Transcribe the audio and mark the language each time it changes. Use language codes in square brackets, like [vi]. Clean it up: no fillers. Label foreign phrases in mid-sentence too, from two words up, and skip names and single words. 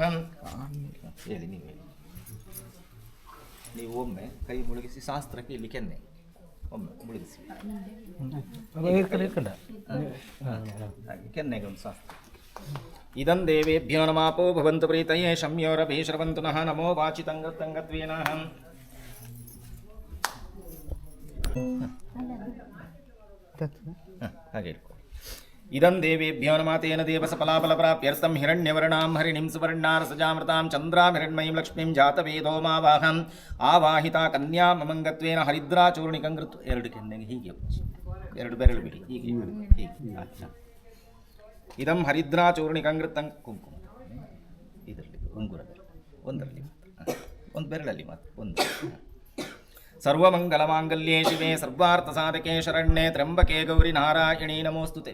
[kn] ಹೇಳಿ ನೀವು ಒಮ್ಮೆ ಕೈ ಮುಳುಗಿಸಿ ಶಾಸ್ತ್ರಕ್ಕೆ ಇಲ್ಲಿ ಕೆನ್ನೆ ಒಮ್ಮೆ ಮುಳುಗಿಸಿ ಕೆನ್ನೆಗೆ ಒಂದು ಶಾಸ್ತ್ರ. [sa] ಇದಂ ದೇವೇಭ್ಯೋ ನಮಾಪೋ ಭವಂತು ಪ್ರೀತಯೇ ಶಮ್ಯೋರಭಿ ಶ್ರವಂತು ನಃ ನಮೋ ವಾಚಿತಂಗತ್ವೇನ. [kn] ಹಾಗೆ ಇಟ್ಕೊ. [sa] ಇದಂ ದೇವೇಭ್ಯೋ ನಮಃ ತೇನ ದೇವಸ ಫಲಾಫಲಪ್ರಾಪ್ಯರ್ಥಂ ಹಿರಣ್ಯವರ್ಣಾಂ ಹರಿಣಿಂ ಸುವರ್ಣಾರ ಸಜಾಮೃತಾಂ ಚಂದ್ರಾಂ ಹಿರಣ್ಮಯೀಂ ಲಕ್ಷ್ಮೀಂ ಜಾತವೇದೋ ಮಾವಾಹಂ ಆವಾಹಿತಾ ಕನ್ಯಾ ಮಮಂಗತ್ವೇನ ಹರಿದ್ರಾಚೂರ್ಣಿಕಂ ಕೃತ್. [kn] 2 ಕೆನ್ನೆಗೆ ಹೀಗೆ 2 ಬೆರಳು ಬಿಡಿ ಹೀಗೆ ಹೀಗೆ. [sa] ಇದಂ ಹರಿದ್ರಾಚೂರ್ಣಿಕಂ ಕೃತಂ ಕುಂಕುಮ [kn] ಇದರಲ್ಲಿ ಉಂಗುರದಲ್ಲಿ ಒಂದರಲ್ಲಿ ಒಂದು ಬೆರಳಲ್ಲಿ ಮಾತ್ರ ಒಂದು. [sa] ಸರ್ವಮಂಗಲಮಾಂಗಲ್ಯೇ ಶಿವೆ ಸರ್ವಾರ್ಥಸಾಧಕೆ ಶರಣ್ಯೆ ತ್ರ್ಯಂಬಕೆ ಗೌರಿ ನಾರಾಯಣಿ ನಮೋಸ್ತುತೆ.